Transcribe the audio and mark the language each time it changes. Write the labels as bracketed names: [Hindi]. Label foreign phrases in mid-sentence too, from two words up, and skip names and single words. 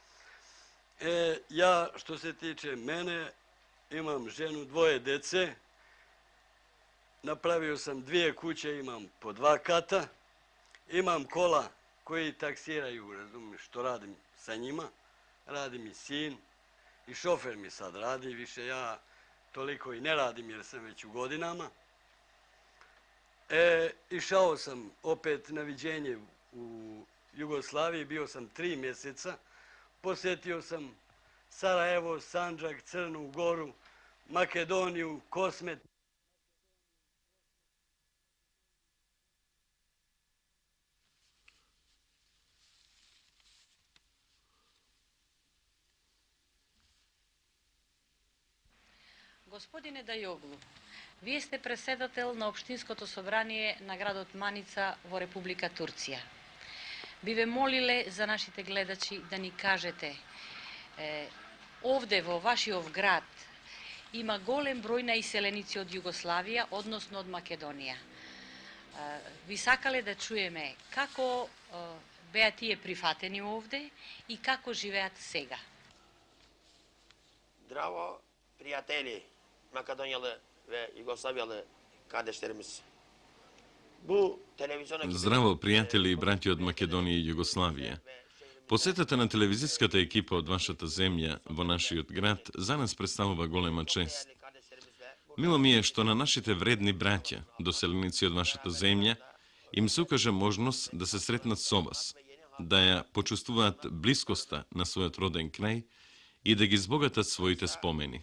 [Bosnian] Ja, što se tiče mene, imam ženu, 2 dece, napravio sam 2 kuće, imam po 2 kata, imam kola koji taksiraju, razumiješ, što radim sa njima, radi mi sin i šofer mi sad radi, više ja toliko i ne radim jer sam već u godinama. Išao sam opet na viđenje u Jugoslaviji, bio sam 3 mjeseca, posjetio sam Sarajevo, Sandžak, Crnu Goru, Makedoniju, Kosmet. [Macedonian] Господине Дајоглу, вие сте преседател на Општинското собрание на градот Маница во Република Турција. Би ве молиле за нашите гледачи да ни кажете, овде во вашиот град има голем број на иселеници од Југославија, односно од Македонија. Ви сакале да чуеме како беа тие прифатени овде и како живеат сега. Zdravo prijatelji [Turkish] Makedonyalı ve Yugoslavyalı kardeşlerimiz. Bu televizyon [Macedonian] Здраво, пријатели и браќи од Македонија и Југославија. Посетата на телевизиската екипа од вашата земја во нашиот град за нас представува голема чест. Мило ми е што на нашите вредни браќа, доселеници од вашата земја, им се укаже можност да се сретнат со вас, да ја почувствуваат блискоста на својот роден крај и да ги збогатат своите спомени.